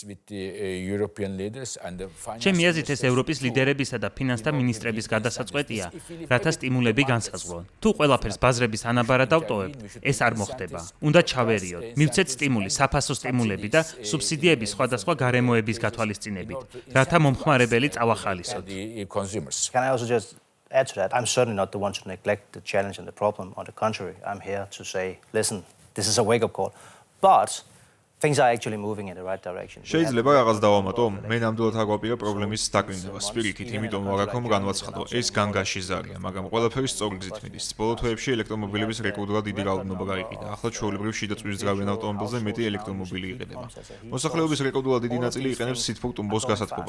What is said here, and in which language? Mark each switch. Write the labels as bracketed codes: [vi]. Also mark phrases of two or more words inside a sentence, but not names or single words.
[ka] ჩემი აზრით ეს ევროპის ლიდერებისა და ფინანსთა მინისტრების გადასაწყვეტია, რათა სტიმულები განსაზღვრონ. თუ ყველაფერს ბაზრების ანაბარად დავტოვებთ, ეს არ მოხდება. უნდა ჩავერიოთ, მივცეთ სტიმული, საფასო სტიმულები და სუბსიდიები სხვადასხვა გარემოების გათვალისწინებით, რათა მომხმარებელი წავახალისოთ. [en] Can I also just add to that? I'm certainly not the one to neglect the challenge and the problem. On the contrary, I'm here to say, listen, this is a wake-up call. But things are actually moving in the right direction. [ka] შეიძლება რაღაც დავამატო? მე ნამდვილად აგვაპირა პრობლემის დაკნინება სპირიტით, იმიტომ რომ აქ განვაცხადო, ეს განგაში ზარია, მაგრამ ყველაფერი სწორი გზით მიდის. ბოლო თვეებში ელექტრომობილების რეკორდულად დიდი რაოდენობა გაიყიდა. ახლა ჩვეულებრივ შიდა წვიმის ძრავიან ავტომობილზე მეტი ელექტრომობილი იყიდება. მოსახლეობის რეკორდულად დიდი ნაწილი იყენებს სითბურ ტუმბოს გასათბობად.